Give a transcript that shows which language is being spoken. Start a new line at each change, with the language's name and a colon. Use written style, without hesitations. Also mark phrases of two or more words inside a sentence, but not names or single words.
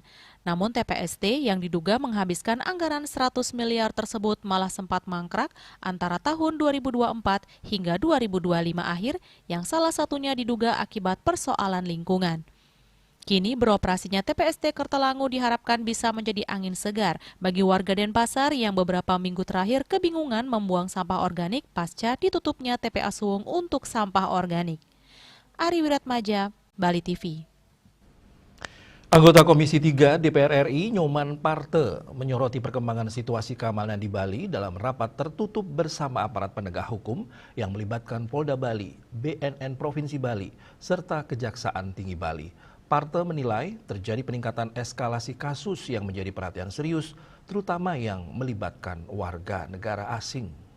Indonesian: Namun TPST yang diduga menghabiskan anggaran 100 miliar tersebut malah sempat mangkrak antara tahun 2024 hingga 2025 akhir, yang salah satunya diduga akibat persoalan lingkungan. Kini beroperasinya TPST Kartalangu diharapkan bisa menjadi angin segar bagi warga Denpasar yang beberapa minggu terakhir kebingungan membuang sampah organik pasca ditutupnya TPA Suwung untuk sampah organik. Ari Wiratmaja, Bali TV. Anggota Komisi 3 DPR RI Nyoman Parte menyoroti perkembangan situasi keamanan di Bali dalam rapat tertutup bersama aparat penegak hukum yang melibatkan Polda Bali, BNN Provinsi Bali, serta Kejaksaan Tinggi Bali. Parte menilai terjadi peningkatan eskalasi kasus yang menjadi perhatian serius, terutama yang melibatkan warga negara asing.